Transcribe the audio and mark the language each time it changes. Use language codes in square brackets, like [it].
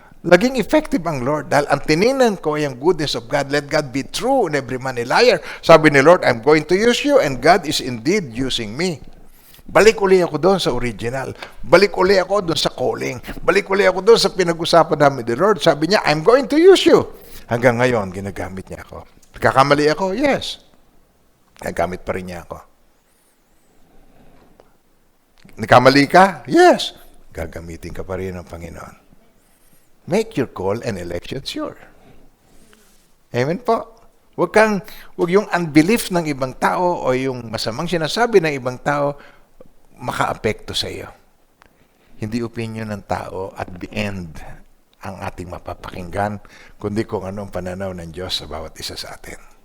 [tl] Laging effective ang Lord dahil ang tininan ko ay ang [en] goodness of God. Let God be true and every man a liar. [tl] Sabi ni Lord, [en] I'm going to use you and God is indeed using me. [tl] Balik uli ako doon sa original. Balik uli ako doon sa calling. Balik uli ako doon sa pinag-usapan namin ni Lord. Sabi niya, [en] I'm going to use you. [tl] Hanggang ngayon, ginagamit niya ako. Kakamali ako? Yes. Nagamit pa rin niya ako. Nagkamali ka? Yes. Gagamitin ka pa rin ng Panginoon. [en] Make your call and election sure. [tl] Amen po. Huwag yung unbelief ng ibang tao o yung masamang sinasabi ng ibang tao maka-apekto sa iyo. Hindi opinion ng tao [en] at the end [tl] ang ating mapapakinggan, kundi kung anong pananaw ng Diyos sa bawat isa sa atin.